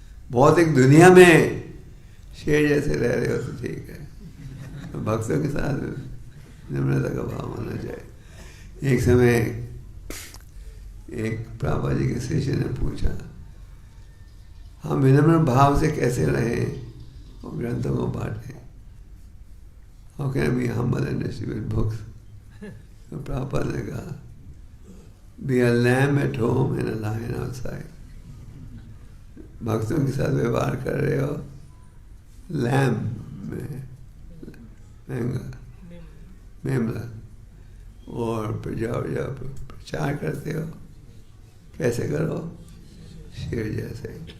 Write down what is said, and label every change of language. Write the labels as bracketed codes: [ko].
[hi] भौतिक दुनिया में शेर जैसे रह रहे हो तो ठीक है, तो भक्तों के साथ विनम्रता का भाव होना चाहिए। एक समय एक प्रभुपाद जी के शिष्य ने पूछा, हम विनम्र भाव से कैसे रहें और ग्रंथों को बांटें? [en] How can we humble and distribute books? [hi] तो प्रभुपाद ने कहा, [en] be a lamb at home and a lion outside. [hi] भक्तों के साथ व्यवहार कर रहे हो लैम में, मेमला, और जब प्रचार करते हो कैसे करो? शेर जैसे।